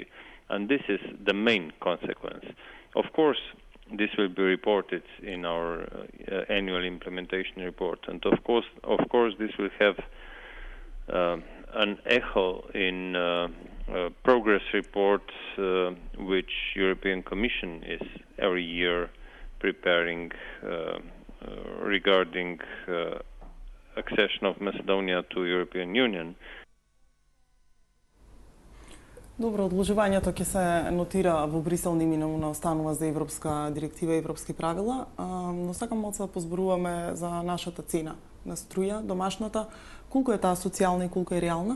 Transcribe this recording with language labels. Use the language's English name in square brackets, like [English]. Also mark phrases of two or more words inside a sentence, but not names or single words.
[English] And this is the main consequence. Of course, this will be reported in our annual implementation report, and of course, this will have an echo in progress report which European Commission is every year preparing regarding accession of Macedonia to European Union. [Macedonian] Добро, одложувањето ќе се нотира во Брисел, неминуелно останува за европска директива и европски правила, но сакам малку да позборуваме за нашата цена на струја, домашната. Колку е таа социјална и колку е реална?